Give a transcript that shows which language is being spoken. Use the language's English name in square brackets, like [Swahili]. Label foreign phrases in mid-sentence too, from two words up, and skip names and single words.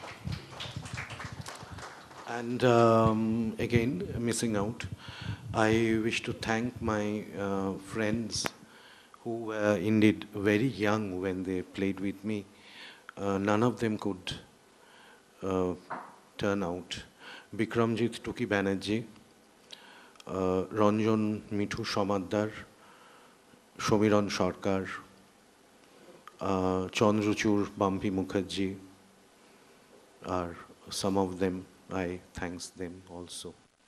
[English] And again, missing out, I wish to thank my friends who were indeed very young when they played with me. None of them could turn out. Bikramjit Tuki Banerjee, Ranjan Mithu Somaddar, Somiran Sarkar, Chandruchur Bampi Mukherjee are some of them. I thanks them also.